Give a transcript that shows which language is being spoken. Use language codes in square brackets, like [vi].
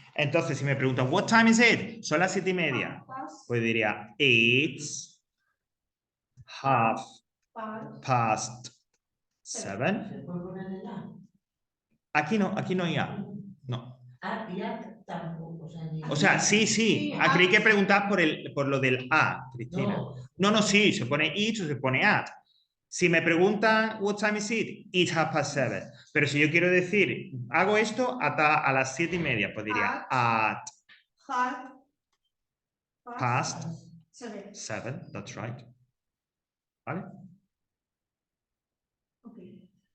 [es] Entonces, si me preguntan, [en] what time is it? [es] Son las 7:30. Pues diría, [en] it's half past 7. [es] ¿Se puede poner el A? Aquí no hay A. No. A y A tampoco. O sea, sí. Creí que preguntar por lo del A, Cristina. No, sí, se pone it o se pone at. Si me preguntan, [en] what time is it? It's half past 7. [es] Pero si yo quiero decir, hago esto hasta a las 7:30, pues diría at [en] Half past 7. 7. That's right. ¿Vale? Okay.